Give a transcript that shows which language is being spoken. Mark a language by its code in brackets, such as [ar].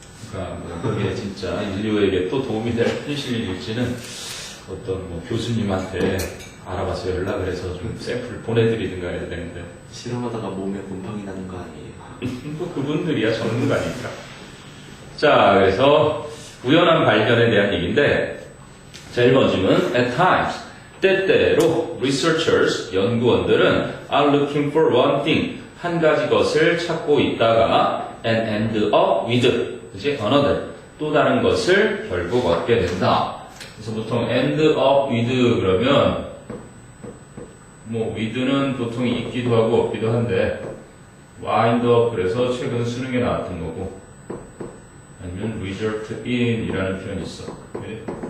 [ko] 그러니까 뭐 그게 진짜 인류에게 또 도움이 될 페니실린일지는 어떤 뭐 교수님한테 알아봐서 연락을 해서 좀 샘플 보내드리든가 해야 되는데 실험하다가 몸에 곰팡이 나는 거 아니에요? 또 그분들이야 전문가니까. 자, 그래서 우연한 발견에 대한 얘기인데 자, 1번 질문. [en] At times, [ko] 때때로 [en] researchers, [ko] 연구원들은 [en] are looking for one thing, [ko] 한 가지 것을 찾고 있다가 [en] and end up with, [ko] 그치? another, 또 다른 것을 결국 얻게 된다. 그래서 보통 end up with 그러면 뭐 with는 보통 있기도 하고 없기도 한데 wind up 그래서 최근 수능에 나왔던 거고 아니면 result in 이라는 표현이 있어. 그래?